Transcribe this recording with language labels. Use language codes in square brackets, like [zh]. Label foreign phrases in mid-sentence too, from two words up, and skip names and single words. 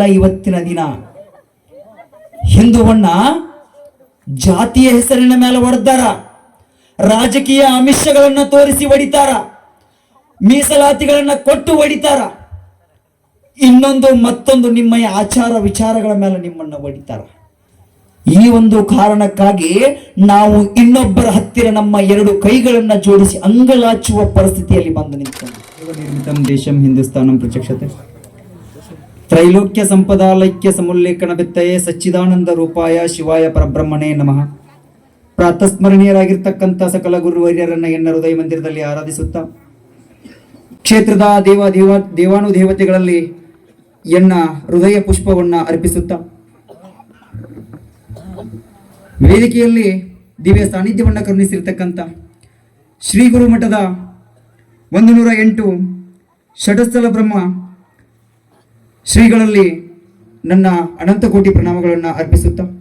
[kn] ಇವತ್ತಿನ ದಿನ ಹಿಂದುವನ್ನ ಜಾತಿಯ ಹೆಸರಿನ ಮೇಲೆ ಹೊಡೆದಾರ, ರಾಜಕೀಯ ಆಮಿಷಗಳನ್ನ ತೋರಿಸಿ ಹೊಡಿತಾರ, ಮೀಸಲಾತಿಗಳನ್ನ ಕೊಟ್ಟು ಹೊಡಿತಾರ, ಇನ್ನೊಂದು ಮತ್ತೊಂದು ನಿಮ್ಮ ಆಚಾರ ವಿಚಾರಗಳ ಮೇಲೆ ನಿಮ್ಮನ್ನ ಹೊಡಿತಾರ. ಈ ಒಂದು ಕಾರಣಕ್ಕಾಗಿ ನಾವು ಇನ್ನೊಬ್ಬರ ಹತ್ತಿರ ನಮ್ಮ 2 ಕೈಗಳನ್ನ ಜೋಡಿಸಿ ಅಂಗಲಾಚುವ ಪರಿಸ್ಥಿತಿಯಲ್ಲಿ ಬಂದು ನಿಂತ್ಕೊಂಡು, [sa] ನಿರ್ಮಿತಂ ದೇಶಂ ಹಿಂದೂಸ್ತಾನಂ ಪ್ರಚಕ್ಷತೆ ತ್ರೈಲೋಕ್ಯ ಸಂಪದಾಲೈಕ್ಯ ಸಮುಲ್ಲೇಖನ ಬಿತ್ತಯೇ ಸಚ್ಚಿದಾನಂದ ರೂಪಾಯ ಶಿವಾಯ ಪರಬ್ರಹ್ಮಣೇ ನಮಃ. [kn] ಪ್ರಾತಸ್ಮರಣೀಯರಾಗಿರ್ತಕ್ಕಂಥ ಸಕಲ ಗುರುವರ್ಯರನ್ನ ಎನ್ನ ಹೃದಯ ಮಂದಿರದಲ್ಲಿ ಆರಾಧಿಸುತ್ತಾ, ಕ್ಷೇತ್ರದ ದೇವಾನುದೇವತೆಗಳಲ್ಲಿ ಎನ್ನ ಹೃದಯ ಪುಷ್ಪವನ್ನ ಅರ್ಪಿಸುತ್ತಾ, ವೇದಿಕೆಯಲ್ಲಿ ದಿವ್ಯ ಸಾನ್ನಿಧ್ಯವನ್ನ ಕರುಣಿಸಿರ್ತಕ್ಕಂಥ ಶ್ರೀ ಗುರುಮಠದ 108 ಷಟಸ್ಥಲ ಬ್ರಹ್ಮ ಶ್ರೀಗಳಲ್ಲಿ ನನ್ನ ಅನಂತ ಕೋಟಿ ಪ್ರಣಾಮಗಳನ್ನು ಅರ್ಪಿಸುತ್ತಾ,